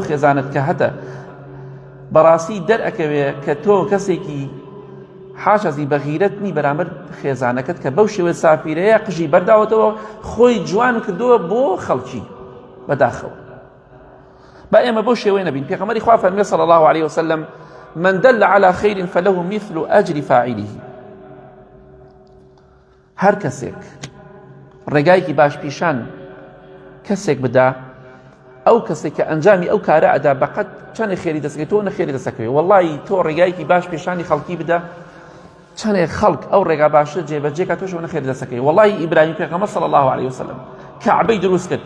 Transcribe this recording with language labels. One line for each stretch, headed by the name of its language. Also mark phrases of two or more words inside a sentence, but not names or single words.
Central Kurdish: خێزانت کە هەتە بەڕاستی دەرئەکەوێ کە تۆ کەسێکی حاشەزی بە غیرەتنی بەرامبەر خێزانەکەت کە بەو شێوە سافیرەیە قژی بەرداوەتەوە خۆی جوان کردووە بۆ خەڵکی بەداخەوە با ئێمە بۆ شێوەی نەبین پێغەمبەری خوا فەرمووی
Arabic: صلی الله عليه وسلم من دل على خير فله مثل أجر فاعله
Central Kurdish: هەر کەسێک ڕێگایەکی باش پیشان کەسێک بدا ئەو کەسێک کە ئەنجامی ئەو کارە ئەدا بەقەت چەندێ خێری دەسەکەوێت تۆ نەخێری دەسەکەوێت وەڵڵی تۆ ڕێگایەکی باش پیشانی خەڵکی بدا چەندێک خەڵک ئەو ڕێگا باشە جێبەجێکە تۆشەوە نەخێری دەسەکەوێت وەڵڵی ئیبراهیم پێغەمبەر
Arabic: صلی الله عليه وسلم
Central Kurdish: کەعبەی دروست کرد